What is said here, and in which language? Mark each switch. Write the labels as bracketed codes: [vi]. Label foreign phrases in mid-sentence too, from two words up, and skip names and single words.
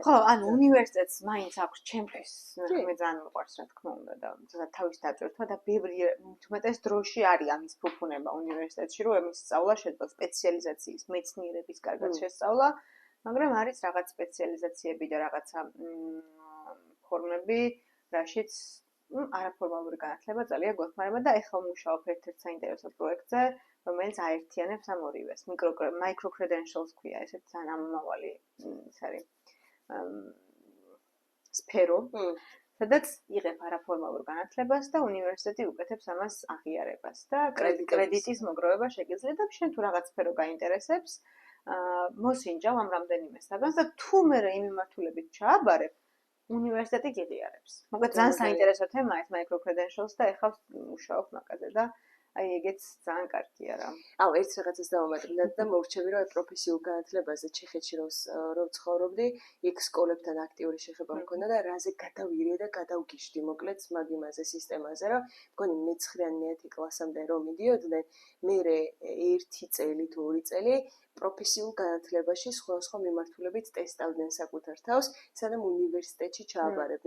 [ka] ხო, ანუ უნივერსიტეტს მაინც აქვს ჩემთვის, მე ძალიან მიყვარს, რა თქმა უნდა და თავის დაჭერთვა და ბევრი უმეტეს დროში არის ამის ფუფუნება უნივერსიტეტში, რომ ამის სწავლა შეძლო სპეციალიზაციის, მეცნიერების კარგად შესწავლა, მაგრამ არის რაღაც სპეციალიზაციები და რაღაცა ფორმები, რაშიც არაფორმალური განათლება ძალიან გვეხმარება და ეხლა ვმუშაობ ერთ-ერთ საინტერესო პროექტზე, რომელიც აერთიანებს ამ ორივეს. [en] Micro credentials [ka] ქვია, ესეც ძალიან ამომავალი ის არის სფერო, სადაც იღებ არაფორმალურ განათლებას და უნივერსიტეტი უკეთებს ამას აღიარებას და კრედიტის მოგროვება შეგიძლია და შენ თუ რაღაც სფერო გაინტერესებს, მოსინჯავ ამ რამდენიმე საგანს და თუ მე იმ მიმართულებით ჩააბარებ, უნივერსიტეტი გიღიარებს. მოკლედ ძალიან საინტერესო თემაა ეს [en] micro credentials [ka] და ეხლა ვმუშაობ მაგაზე და აი ეგეც ძალიან კარგია რა. აუ, ერთ რაღაცას დავამატებინათ და მოვრჩები, რომ პროფესიულ განათლებაზე ჩეხეთში რომ ცხოვრობდი, იქ სკოლებთან აქტიური შეხება მქონდა და რაზე გადავირე და გადავგიშდი, მოკლედ მაგ იმაზე სისტემაზე, რომ მგონი მე-9-ან მე-10 კლასამდე რომ მიდიოდნენ, მერე 1 წელი თუ 2 წელი პროფესიულ განათლებაში სხვა მიმართულებით ტესტავდნენ საკუთარ თავს, სანამ უნივერსიტეტში ჩააბარებდნენ.